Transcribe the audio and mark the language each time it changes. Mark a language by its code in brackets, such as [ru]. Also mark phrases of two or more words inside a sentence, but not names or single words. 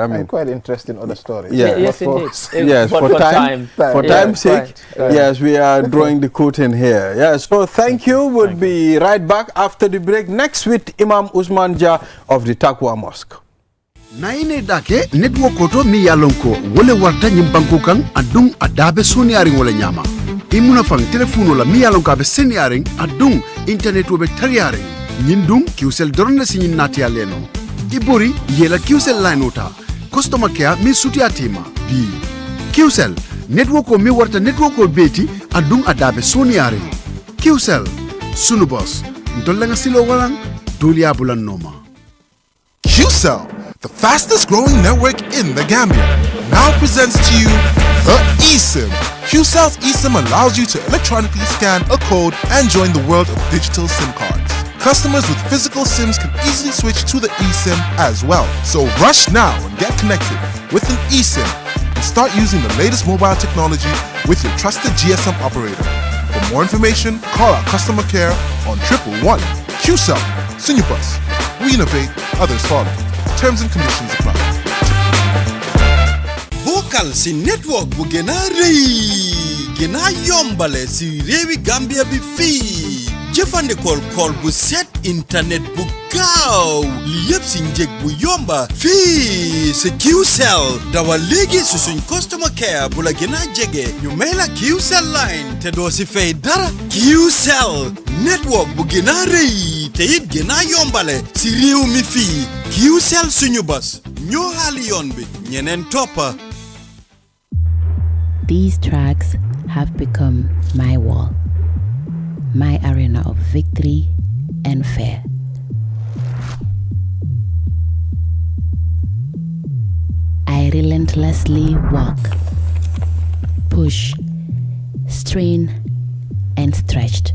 [en] And quite interesting other stories. Yeah. Yes, But indeed. Yes, But for time, for Yeah, time's sake, right. yes, we are drawing the curtain here. Yes, so thank you. We'll be right back after the break next with Imam Usman Jah of the Takwa Mosque. [man] Naine dake network koto mi yalonko wole warta nyimbanko kan adung adabe soniaring wala nyama. Imuna fang telefono la mi yalonko abe seniaring adung internet wobe tariaring. Nyindung kiusel doronda sinyin nati aleno. Ibori yela kiusel line ota. [en] Customer care [man] mi suti atima. Bi. Kiusel network ko mi warta network ko beti adung adabe soniaring. Kiusel sunu boss. Ntolenga silo walang dulia bulan noma. [en] QCell, the fastest growing network in the Gambia, now presents to you the eSIM. QCell's eSIM allows you to electronically scan a code and join the world of digital SIM cards. Customers with physical SIMs can easily switch to the eSIM as well. So rush now and get connected with an eSIM and start using the latest mobile technology with your trusted GSM operator. For more information, call our customer care on 111. QCell, Sunubus. We innovate, others follow. Terms and conditions apply. [wo] Bokal si network bu gëna rëy gëna yombale si réewi Gambia bi fii jëfandikool kool bu set internet bu gaaw li yëpp si njëg bu yomba fii si QCell dawal léegi si suñ [en] customer care [wo] bu la gëna jege ñu may la QCell line te doo si fay dara QCell network bu gëna rëy te it gëna yombale si réew mi fii QCell suñu bas ñoo xaali yoon bi ñeneen toppa. [en] These tracks have become my wall, my arena of victory and fear. I relentlessly walk, push, strain, and stretched.